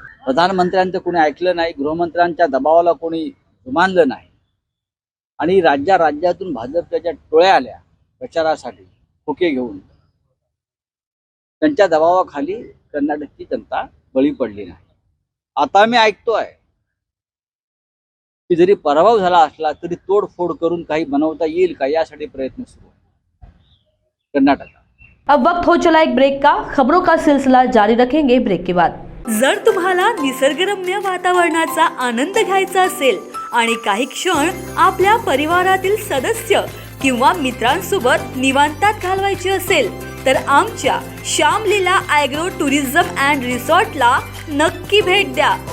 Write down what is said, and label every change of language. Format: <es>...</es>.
<mr>प्रधानमंत्र्यांचं कोणी ऐकलं नाही, गृहमंत्र्यांच्या दबावाला कोणी जुमानलं नाही आणि राज्यातून भाजपच्या टोळ्या आल्या प्रचारासाठी खोके घेऊन। त्यांच्या दबावाखाली कर्नाटकची जनता बळी पडली नाही। आता मी ऐकतोय की जरी पराभव झाला असला तरी तोडफोड करून काही बनवता येईल का, यासाठी प्रयत्न सुरू आहे कर्नाटकात।</mr> <hi>अब वक्त हो चला एक ब्रेक का। खबरों का सिलसिला जारी रखेंगे ब्रेक के बाद।</hi> <mr>जर तुम्हाला निसर्गरम्य वातावरणाचा आनंद घ्यायचा असेल आणि काही क्षण आपल्या परिवारातील सदस्य किंवा मित्रांसोबत निवांतात घालवायचे असेल तर आमच्या श्यामलीला ॲग्रो टुरिझम अँड रिसॉर्टला नक्की भेट द्या।</mr>